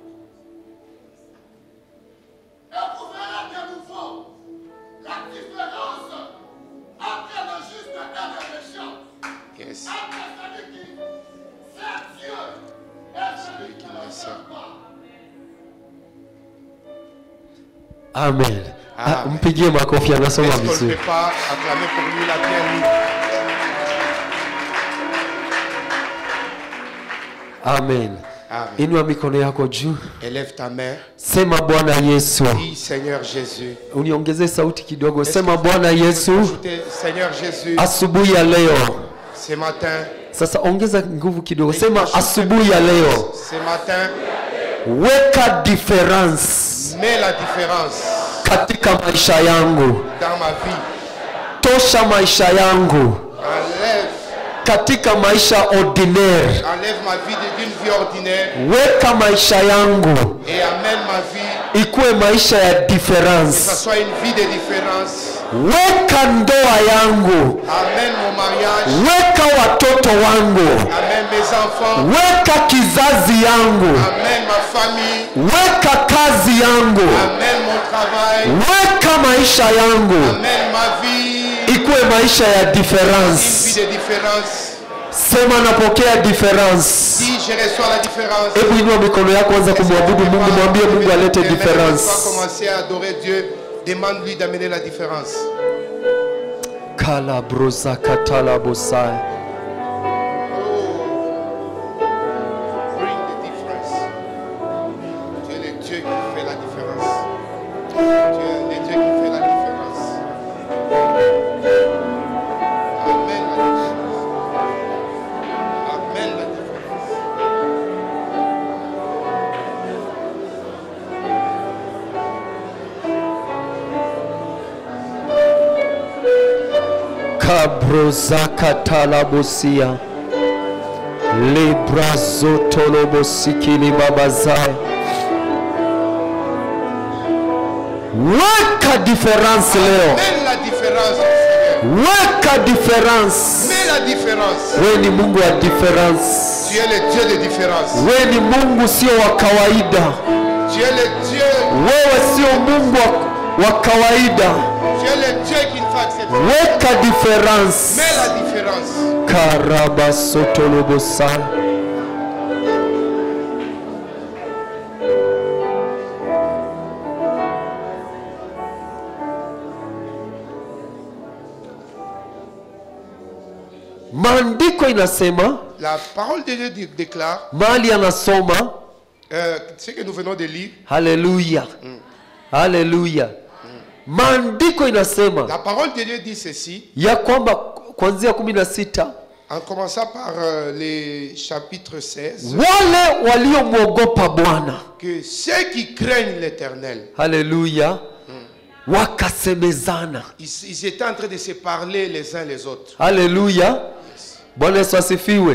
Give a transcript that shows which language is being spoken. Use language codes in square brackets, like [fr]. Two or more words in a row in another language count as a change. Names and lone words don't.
[fr] Éprouverai de nouveau la différence entre le juste et le méchant, [en] Yes. [fr] entre celui qui sert Dieu et celui qui ne le sert pas. Amen. Amen. [sw] Mpigie makofi, anasoma [fr] Est-ce qu'on ne [sw] vizuri. [fr] peut pas acclamer pour lui la bienvenue? Amen. Amen. [sw] Inua mikono yako juu, [fr] Élève ta main. [sw] sema Bwana Yesu. [fr] Dis Seigneur Jésus. [sw] Uniongezee sauti kidogo, sema Bwana Yesu. [fr] Ajoutez, Seigneur Jésus, [sw] Asubuhi ya leo, [fr] ce matin, [sw] sasa ongeza nguvu kidogo, sema asubuhi ya leo, [fr] ce matin, [sw] weka difference [fr] mets la différence [sw] katika maisha yangu, [fr] dans ma vie. [sw] tosha maisha yangu [fr] Enlève, [sw] katika maisha ordinaire, [fr] enlève ma vie d'une vie ordinaire [sw] weka maisha yangu [fr] et amène ma vie, [sw] ikuwe maisha ya [fr] que ça [sw] difference, [fr] soit une vie de différence. [sw] weka ndoa yangu, [fr] Amène mon mariage, [sw] weka watoto wangu, [fr] amène mes enfants, [sw] weka kizazi yangu, [fr] amène ma famille, [sw] weka kazi yangu, [fr] amène mon travail, [sw] weka maisha yangu [fr] amène ma vie, [sw] ikuwe maisha ya [fr] une vie [sw] difference. [fr] de différence. [sw] Sema napokea difference. [fr] Si je reçois la différence, [sw] Hebu inua mikono yako, anza kumwabudu Mungu, mwambie Mungu alete [fr] va [sw] difference. [fr] commencer à adorer Dieu. Demande-lui d'amener la différence. Kalabrosa katalabosai. [en] Bring the difference. [fr] Tu es le Dieu qui fait la différence. Tu es le Dieu qui fait la différence. Amen la différence. Amen la différence. Kabroza katalabosia. Librazotolobosikili babazai. [sw] Weka difference leo. [fr] Mets la différence, Seigneur. [sw] Weka difference. [fr] Mets la différence. [sw] Wewe ni Mungu wa difference. [fr] Tu es le Dieu de différence. [sw] Wewe ni Mungu sio wa kawaida. [fr] Tu es le Dieu. [sw] Wewe sio Mungu wa kawaida. [fr] Tu es le Dieu qui ne fait accepter. [sw] Weka difference. [fr] Mets la différence. [sw] Karabasotolobosa. Maandiko inasema, [fr] La parole de Dieu déclare, [sw] mahali anasoma, [fr] ce que nous venons de lire, [sw] haleluya. Haleluya. Maandiko inasema [fr] la parole de Dieu dit ceci, [sw] ya kwamba kuanzia 16, [fr] en commençant par les chapitres 16, [sw] wale waliomwogopa Bwana, [fr] que ceux qui craignent l'Éternel, [sw] haleluya, wakasemezana. [fr] ils étaient en train de se parler les uns les autres. [sw] Haleluya. Bwana Yesu asifiwe.